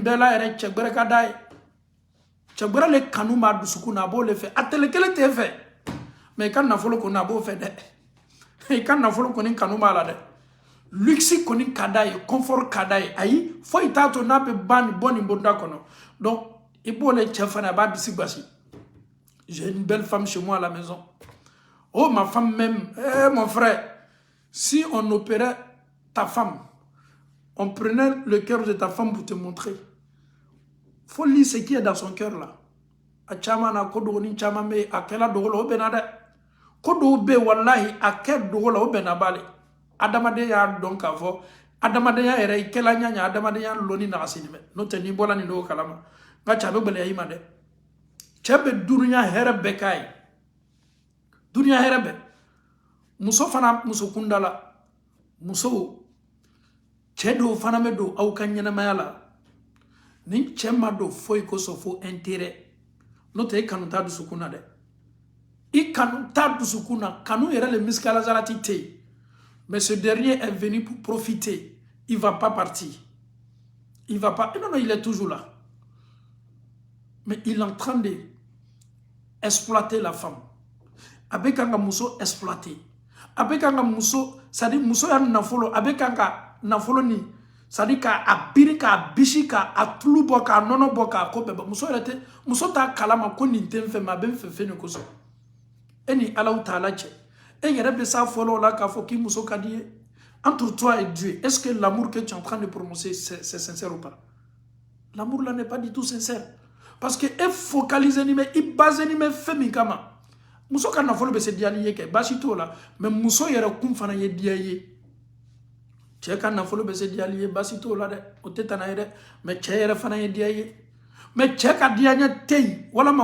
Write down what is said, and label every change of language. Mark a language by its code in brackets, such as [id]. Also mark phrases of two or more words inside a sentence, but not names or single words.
[bm] bɛɛ la yɛrɛ cɛ gbɛrɛ ka d'a ye cɛ gbɛrɛ le kanu b'a dusukun na a b'o le fɛ a tɛlɛ kelen t'e fɛ mɛ i ka nafolo kɔni a b'o fɛ dɛ i ka nafolo kɔni kanu b'a la dɛ luxe kɔni ka d'a ye confort ka d'a ye ayi foyi t'a to n'a bɛ bɔ nin bonda kɔnɔ donc i b'o le cɛ fana a b'a disi gosi [fr] j'ai une belle femme chez moi à la maison oh ma femme même mon frère si on opérait ta femme on prenait le cœur de ta femme pour te montrer faut lire ce qui est dans son cœur là [bm] a caman na ko dogoni caman bɛ a kɛla dogo la o bɛnna dɛ ko dɔw bɛ wallahi a kɛ dogo la o bɛnna bale adamadenya y'a dɔn k'a fɔ adamadenya yɛrɛ i kɛla ɲaɲa adamadenya lɔnni nagasini mɛ n'o tɛ n'i bɔla nin dogo kalama nka cɛ a bɛ gɛlɛya i ma dɛ cɛ bɛ dunuya hɛrɛ bɛɛ k'a ye dunuya hɛrɛ bɛɛ muso fana muso kunda la muso cɛ dɔw fana bɛ don aw ka ɲɛnamaya la ni cɛ ma don foyi kosɔn fo intérêt n'o tɛ i kanu t'a dusukun na dɛ i kanu t'a dusukun na kanu yɛrɛ le miskalasarati tɛ yen [fr] mais ce dernier est venu pour profiter il va pas partir il va pas non il est toujours là mais il est en train de exploiter la femme [bm] a bɛ kan ka muso exploiter a bɛ kan ka muso [fr] c'est à dire [bm] muso ya nafolo a bɛ kan ka nafolo ni [fr] c'est à dire [bm] k'a biri k'a bisi k'a tulu bɔ k'a nɔnɔ bɔ k'a ko bɛɛ bɔ muso yɛrɛ tɛ muso t'a kalama ko nin tɛ n fɛ mais a bɛ n fɛ fɛn de kosɔn e ni Alahu Taala cɛ e yɛrɛ bɛ s'a fɔlɔ la k'a fɔ k'i muso ka di ye [fr] entre toi et Dieu est-ce que l'amour que tu es en train de prononcer c'est sincère ou pas l'amour là n'est pas du tout sincère parce que [bm] e focaliser ni mɛ i baser ni mɛ fɛn min kama muso ka nafolo bɛ se diyali ye kɛ baasi t'o la mais muso yɛrɛ kun fana ye diya ye cɛ ka nafolo bɛ se diyali ye baasi t'o la dɛ o tɛ tana ye dɛ mais cɛ yɛrɛ fana ye diya ye mais cɛ ka diyaɲɛ tɛ yen walama